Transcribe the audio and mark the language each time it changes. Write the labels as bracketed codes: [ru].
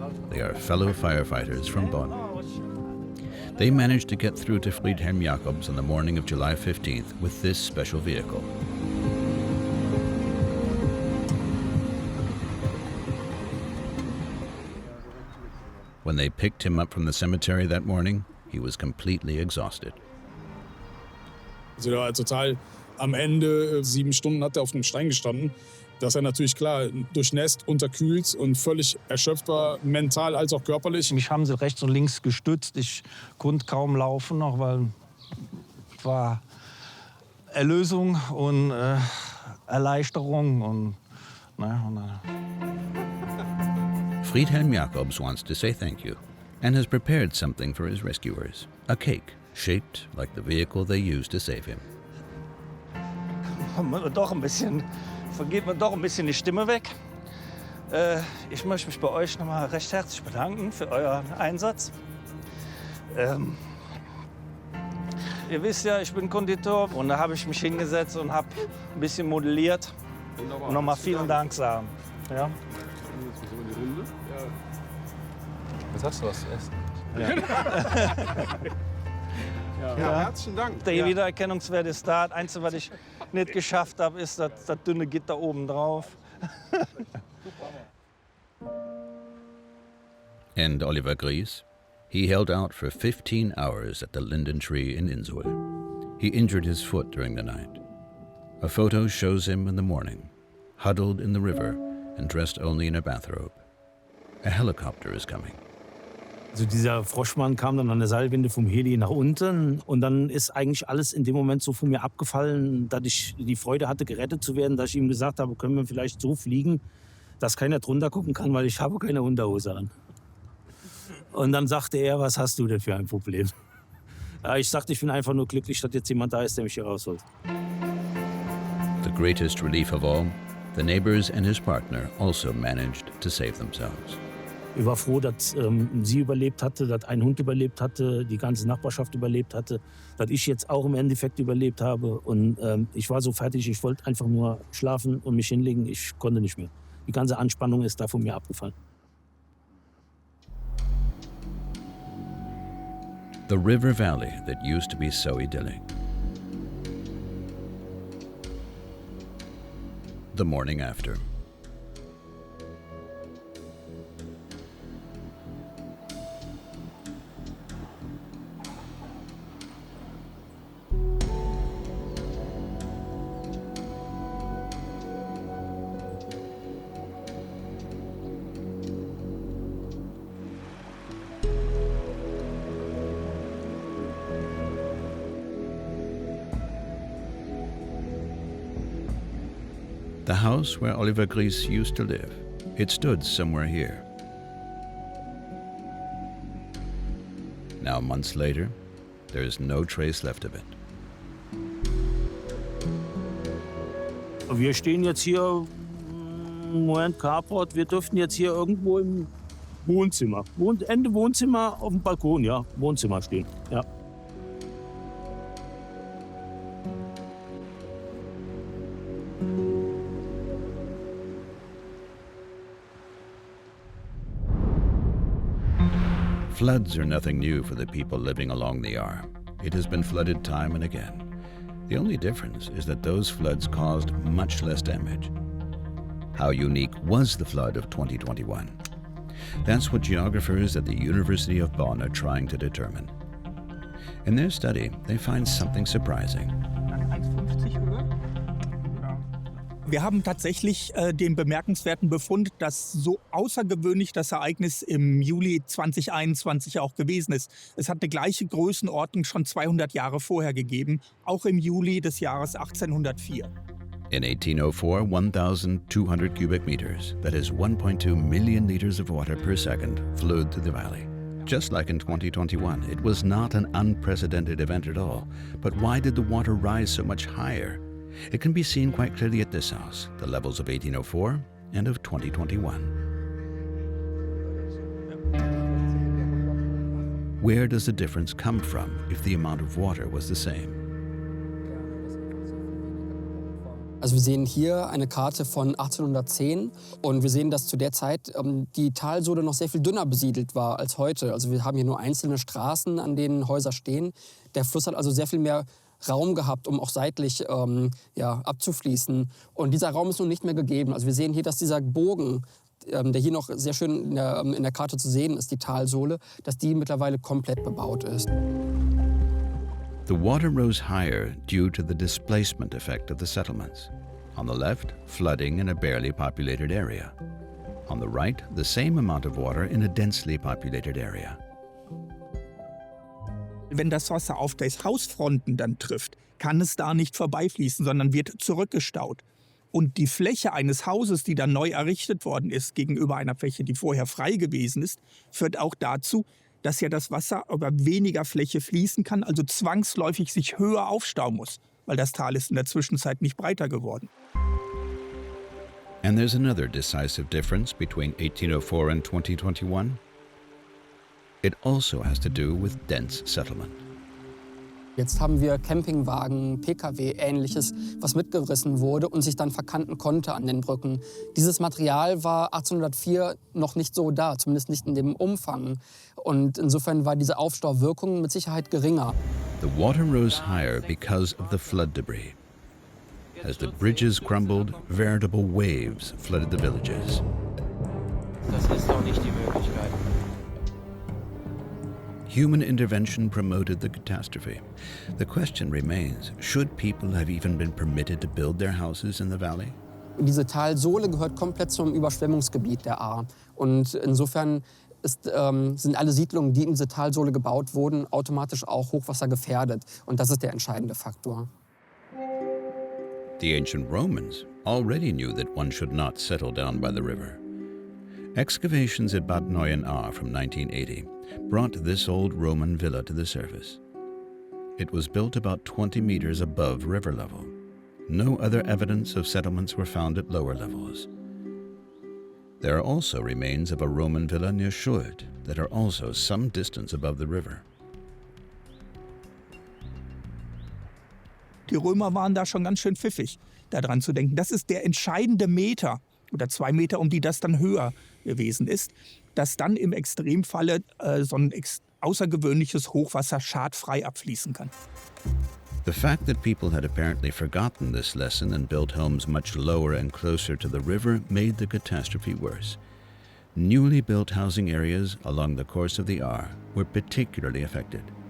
[en] They are fellow firefighters from Bonn. They managed to get through to Friedhelm Jacobs on the morning of July 15th with this special vehicle. When they picked him up from the cemetery that morning, he was completely exhausted. [de] Also der war total Am Ende 7 Stunden hat er auf einem Stein gestanden. Dass er natürlich, klar, durchnässt, unterkühlt und völlig erschöpft war, mental als auch körperlich. Mich haben sie rechts und links gestützt. Ich konnte kaum laufen noch, weil es war Erlösung und Erleichterung. Und [en] Friedhelm Jacobs wants to say thank you and has prepared something for his rescuers, a cake shaped like the vehicle they used to save him. [de] Vergeht mir doch ein bisschen die Stimme weg. Ich möchte mich bei euch noch mal recht herzlich bedanken für euren Einsatz. Ihr wisst ja, ich bin Konditor und da habe ich mich hingesetzt und habe ein bisschen modelliert. Und noch mal vielen Dank sagen. Ja? Jetzt hast du was zu essen. Ja. Herzlichen Dank. Der Wiedererkennungswert ist da. Das Einzige, was ich nicht geschafft habe, ist das dünne Gitter oben drauf. [en] And Oliver Gries? He held out for 15 hours at the linden tree in Innsbruck. He injured his foot during the night. A photo shows him in the morning, huddled in the river and dressed only in a bathrobe. A helicopter is coming. [de] Also dieser Froschmann kam dann an der Seilwinde vom Heli nach unten und dann ist eigentlich alles in dem Moment so von mir abgefallen, dass ich die Freude hatte, gerettet zu werden, dass ich ihm gesagt habe, können wir vielleicht so fliegen, dass keiner drunter gucken kann, weil ich habe keine Unterhose an. Und dann sagte er, was hast du denn für ein Problem? Ja, ich sagte, ich bin einfach nur glücklich, dass jetzt jemand da ist, der mich hier rausholt. [en] The greatest relief of all, the neighbors and his partner also managed to save themselves. [de] Ich war froh, dass sie überlebt hatte, dass ein Hund überlebt hatte, die ganze Nachbarschaft überlebt hatte, dass ich jetzt auch im Endeffekt überlebt habe. Und ich war so fertig, ich wollte einfach nur schlafen und mich hinlegen. Ich konnte nicht mehr. Die ganze Anspannung ist da von mir abgefallen. [en] The river valley that used to be so idyllic. The morning after. The house where Oliver Gries used to live, it stood somewhere here. Now, months later, there is no trace left of it. [de] Wir stehen jetzt hier, Moment, Carport, wir dürften jetzt hier irgendwo im Wohnzimmer, Ende Wohnzimmer auf dem Balkon, ja, Wohnzimmer stehen, ja. [en] Floods are nothing new for the people living along the Ahr. It has been flooded time and again. The only difference is that those floods caused much less damage. How unique was the flood of 2021? That's what geographers at the University of Bonn are trying to determine. In their study, they find something surprising. [de] Wir haben tatsächlich den bemerkenswerten Befund, dass so außergewöhnlich das Ereignis im Juli 2021 auch gewesen ist. Es hat eine gleiche Größenordnung schon 200 Jahre vorher gegeben, auch im Juli des Jahres 1804. [en] In 1804, 1,200 cubic meters, that is 1.2 million liters of water per second, flowed through the valley. Just like in 2021, it was not an unprecedented event at all. But why did the water rise so much higher? It can be seen quite clearly at this house, the levels of 1804 and of 2021. Where does the difference come from if the amount of water was the same? [de] Also wir sehen hier eine Karte von 1810 und wir sehen, dass zu der Zeit die Talsohle noch sehr viel dünner besiedelt war als heute. Also wir haben hier nur einzelne Straßen, an denen Häuser stehen. Der Fluss hat also sehr viel mehr Raum gehabt, um auch seitlich abzufließen. Und dieser Raum ist nun nicht mehr gegeben. Also wir sehen hier, dass dieser Bogen, der hier noch sehr schön in der Karte zu sehen ist, die Talsohle, dass die mittlerweile komplett bebaut ist. [en] The water rose higher due to the displacement effect of the settlements. On the left, flooding in a barely populated area. On the right, the same amount of water in a densely populated area. [de] Wenn das Wasser auf die Hausfronten dann trifft, kann es da nicht vorbeifließen, sondern wird zurückgestaut. Und die Fläche eines Hauses, die dann neu errichtet worden ist, gegenüber einer Fläche, die vorher frei gewesen ist, führt auch dazu, dass ja das Wasser über weniger Fläche fließen kann, also zwangsläufig sich höher aufstauen muss, weil das Tal ist in der Zwischenzeit nicht breiter geworden. [en] And there's another decisive difference between 1804 and 2021. It also has to do with dense settlement. [de] Jetzt haben wir Campingwagen, Pkw, Ähnliches, was mitgerissen wurde und sich dann verkanten konnte an den Brücken. Dieses Material war 1804 noch nicht so da, zumindest nicht in dem Umfang. Und insofern war diese Aufstauwirkung mit Sicherheit geringer. [en] The water rose higher because of the flood debris. As the bridges crumbled, veritable waves flooded the villages. [de] Das ist doch nicht die Möglichkeit. [en] Human intervention promoted the catastrophe. The question remains, should people have even been permitted to build their houses in the valley? [de] Diese Talsohle gehört komplett zum Überschwemmungsgebiet der Ahr. Und insofern sind alle Siedlungen, die in diese Talsohle gebaut wurden, automatisch auch hochwassergefährdet. Und das ist der entscheidende Faktor. [en] The ancient Romans already knew that one should not settle down by the river. Excavations at Bad Neuenahr from 1980 brought this old Roman villa to the surface. It was built about 20 meters above river level. No other evidence of settlements were found at lower levels. There are also remains of a Roman villa near Schuld that are also some distance above the river. [de] Die Römer waren da schon ganz schön pfiffig, daran zu denken. Das ist der entscheidende Meter oder 2 Meter, um die das dann höher gewesen ist, dass dann im Extremfalle so ein außergewöhnliches Hochwasser schadfrei abfließen kann. [en] The fact that people had apparently forgotten this lesson and built homes much lower and closer to the river made the catastrophe worse. Newly built housing areas along the course of the Ahr were particularly affected.